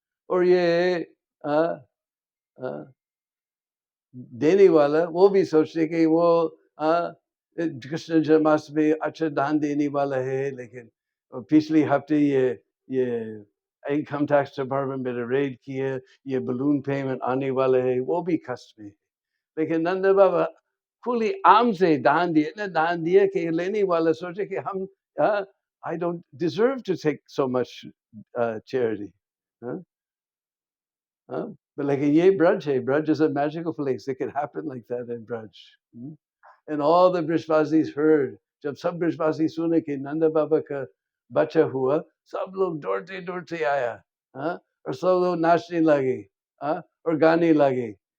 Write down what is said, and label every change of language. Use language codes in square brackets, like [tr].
[hi] और ये देने वाला वो भी सोचते कि वो कृष्ण जन्माष्टमी अच्छा दान देने वाला है, लेकिन पिछले हफ्ते ये इनकम टैक्स डिपार्टमेंट में रेड किए, ये बलून पेमेंट आने वाला है, वो भी कष्ट में। लेकिन नंद बाबा खुली आम से दान दिए, इतना दान दिया कि लेने वाला सोचे कि हम [en] I don't deserve to take so much charity. But like a Braj, Braj is a magical place. It can happen like that in Braj. And all the Brishvasis heard. [hi] जब सब ब्रजवासी सुने कि नंद बाबा का बच्चा हुआ, सब लोग दौड़ते दौड़ते आया, और सब लोग नाचने लगे, और गाने लगे।